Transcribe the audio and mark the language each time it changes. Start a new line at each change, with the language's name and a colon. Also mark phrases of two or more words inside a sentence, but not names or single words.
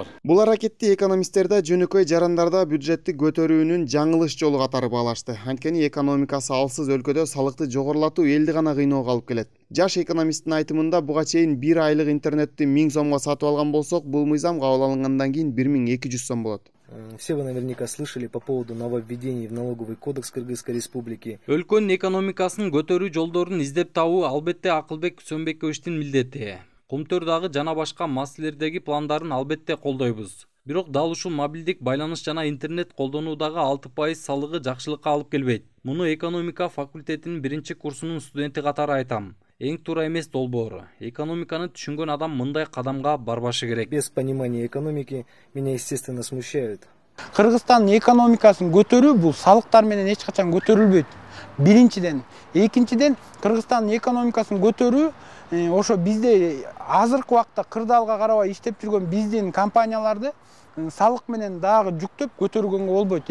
Kyrgyz: Бул аракетти экономисттер да жөнөкөй жарандарда бюджетти көтөрүүнүн жаңылыш жолу катары баалашты. Анткени экономикасы алсыз өлкөдө салыкты жогорулатуу элди гана кыйноого алып келет. Жаш экономисттин айтымында буга чейин 1 айлык интернетти 1000 сомго сатып алган болсок, бул мыйзам кабыл алынгандан кийин 1200 сом болот.
Russian: Все вы наверняка слышали по поводу нововведений в налоговый кодекс Кыргызской республики.
Kyrgyz: Өлкөнүн экономикасын көтөрүү жолдорун издеп табуу албетте Акылбек Сөмбековичтин милдети. Кумтөрдагы жана башка маселелердеги пландарын албетте колдойбуз. Бирок дал ушул мобилдик байланыш жана интернет колдонуудагы 6% салыгы жакшылыкка алып келбейт. Муну экономика факультетинин 1-курсунун студенти катары айтам. Эң туура эмес долбоор. Экономиканы түшүнгөн адам мындай кадамга барбашы керек.
Russian: Без понимания экономики меня, естественно, смущает.
Kyrgyz: Кыргызстандын экономикасын көтөрүү бул салыктар менен эч качан көтөрүлбөйт. Биринчиден, экинчиден Кыргызстандын экономикасын көтөрүү ошо бизде азыркы убакта кырдаалга карабай иштеп жүргөн биздин компанияларды салык менен дагы жүктөп көтөргөнгө болбойт.